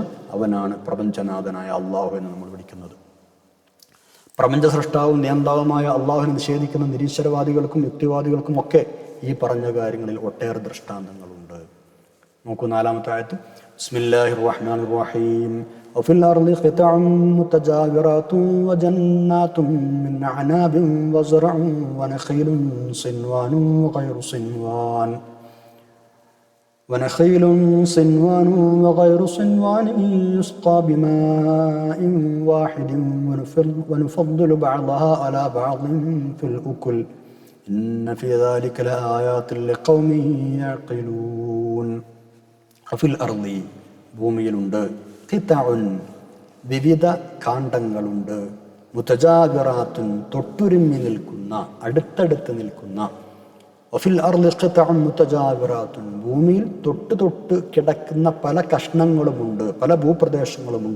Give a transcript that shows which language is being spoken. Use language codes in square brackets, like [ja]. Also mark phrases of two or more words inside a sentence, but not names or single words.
[ml] അവനാണ് പ്രപഞ്ചനാഥനായ അള്ളാഹു എന്ന് നമ്മൾ വിളിക്കുന്നത്. പ്രപഞ്ച സൃഷ്ടാവും നിയന്താവുമായ അള്ളാഹുവിനെ നിഷേധിക്കുന്ന നിരീശ്വരവാദികൾക്കും യുക്തിവാദികൾക്കും ഒക്കെ ഈ പറഞ്ഞ കാര്യങ്ങളിൽ ഒട്ടേറെ ദൃഷ്ടാന്തങ്ങളുണ്ട്. നോക്കൂ, 4-ാമത്തെ ആയത്ത്, [ar] بسم الله الرحمن الرحيم وفي الأرض قطع متجاورات وجنات من أعناب وزرع ونخيل صنوان وغير صنوان ونخيل صنوان وغير صنوان يسقى بماء واحد ونفضل بعضها على بعض في الأكل إن في ذلك لآيات لقوم يعقلون. وفي الأرض [ml] ഭൂമിയിലുണ്ട് ഖിതഉൻ വിവിധ കാണ്ഡങ്ങളുണ്ട്, മുതജാവിറാത്തുൻ തൊട്ടുരുമ്മി നിൽക്കുന്ന, അടുത്തടുത്ത് നിൽക്കുന്ന, [ar] وفي الأرض قطع متجاورات, [ml] ഭൂമിയിൽ തൊട്ട് തൊട്ട് കിടക്കുന്ന പല കഷ്ണങ്ങളുമുണ്ട്, പല ഭൂപ്രദേശങ്ങളുമുണ്ട്.